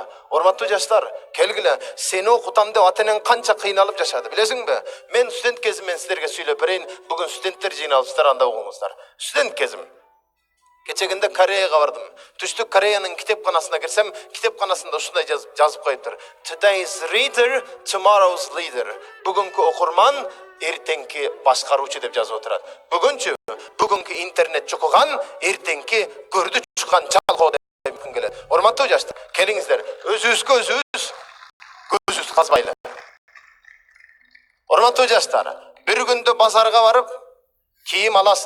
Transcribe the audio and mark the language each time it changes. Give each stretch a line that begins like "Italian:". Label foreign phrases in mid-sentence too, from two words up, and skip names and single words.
Kyrgyz: Урматтуу жаштар, келгиле, сени окутам деп ата-энең канча кыйналып жашады, билесиңби? Мен студент кезиммен силерге сүйлөп берейин. Бүгүн студенттер жыйналыптыр, анда угуңуздар. Студент кезим. Кечегинде Кореяга бардым. Түштүк Кореянын китепканасына кирсем, китепканасында ушундай жазып коюптур.
English: Today's reader, tomorrow's leader.
Kyrgyz: Бүгүнкү окурман, эртеңки башкаруучу деп жазып отурат. Бүгүнчү, бүгүнкү интернет чукуган, эртеңки көрдү чуккан чалгоо деп мүмкүн келет. Урматтуу жаштар, келиңиздер, өзүбүзгө өзүбүз көзүбүз казбайлы. Урматтуу жаштар, бир күндө базарга барып кийим аласың.